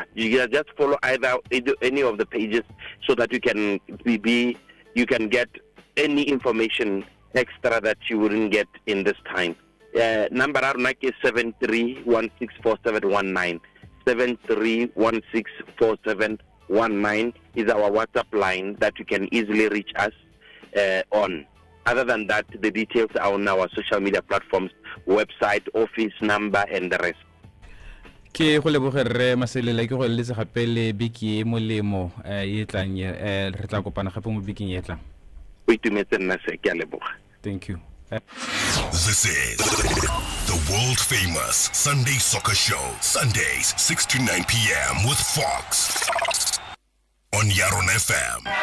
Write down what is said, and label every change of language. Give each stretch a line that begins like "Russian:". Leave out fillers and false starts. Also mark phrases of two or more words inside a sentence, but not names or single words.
English: You just follow either any of the pages so that you can get any information extra that you wouldn't get in this time. Number is 73164719. 73164719 is our WhatsApp line that you can easily reach us on. Other than that, the details are on our social media platforms, website, office number, and the rest.
Tswana: Ke go leboga re maselela ke go letse gape le biki molemo e tlang re tla kopana gape mo biking e tlang. O itumetse nna se ke a leboga.
English: Thank you. This is the world famous Sunday Soccer Show, Sundays 6 to 9 p.m. with Fox on YaronaFM.